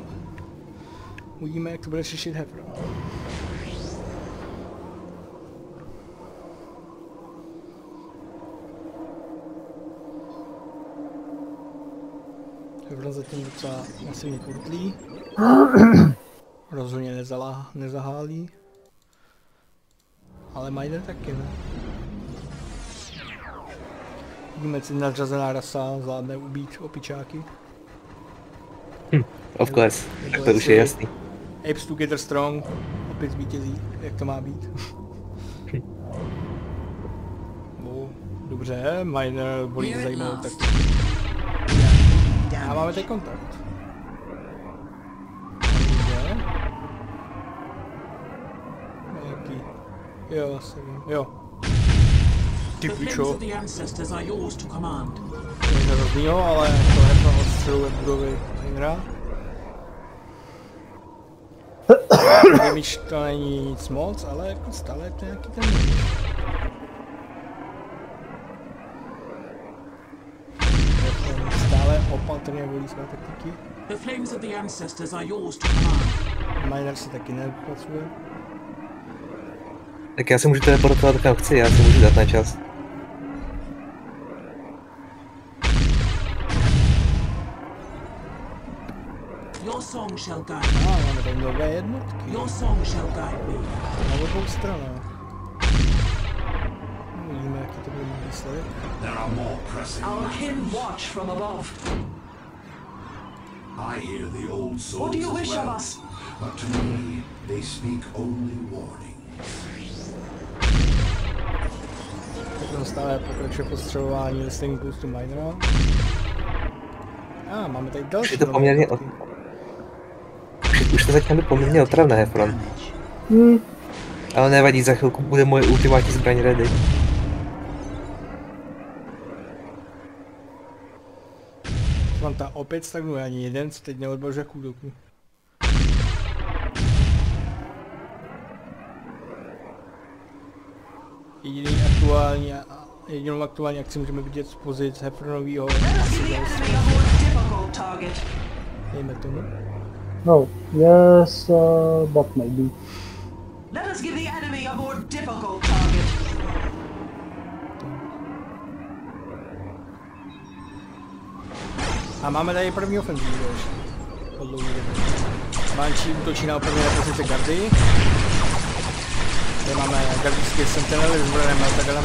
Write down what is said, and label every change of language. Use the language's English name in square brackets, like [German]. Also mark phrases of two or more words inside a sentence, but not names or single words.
[Czech] Uvidíme, jak to bude řešit Hefron. Hefron zatím docela masivně kurtlí. Rozhodně nezahálí. Ale Miner taky ne. Vidíme, jestli nadřazená rasa zvládne ubít opičáky. [English] Of course, [Czech] tak to už je jasný. [English] Apes together strong, [Czech] opět zvítězí, jak to má být. No, dobře, Miner volí zajímavou taktiku. A máme tady kontakt. Dobře. Nějaký... Jo, asi vím. Jo. Ty [English] The flames [Czech] pičo. [English] of the ancestors are yours to command. [Czech] Něco rozdílného, ale to Hefron odstřeluje budovy Minera. Damage to není nic moc, ale jako stále je to nějaký ten damage. Hefron stále opatrně volí své taktiky. [English] The flames of the ancestors are yours to command. [Czech] Miner se taky nepracuje. Tak já se můžu teleportovat kam chci, já si můžu dát na čas. [English] Your song shall guide [Czech] A [English] me. [Czech] máme tady nové jednotky. [English] Your song shall guide me. [Czech] Na obou stranách. Uvidíme, jaký to bude mít výsledek. [English] There are more pressing. Our kin watch from above. I hear the old souls What do you as wish well, of us? but to me, they speak only warning. [Czech] Hefron stále pokračuje postřelování Listening Boostu Minera. A máme tady další Je to nové poměrně jednotky. Už to začíná být poměrně otravné, Hefron. Ale nevadí, za chvilku bude moje ultimátní zbraň ready. Svanta opět stagnuje, ani jeden se teď neodbažuje k útoku. Jedinou aktuální akci můžeme vidět z pozic Hefronovýho. [English] Let us give the enemy a more difficult target. [Czech] Dejme tomu. No, [English] yes, but maybe. Let us give the enemy a more difficult target. [Czech] A máme tady první ofenzívu ještě. Po dlouhý době. Banshee útočí na opevněné pozice gardy. Tady máme gardijské sentinely s zbrojenými meltaganama.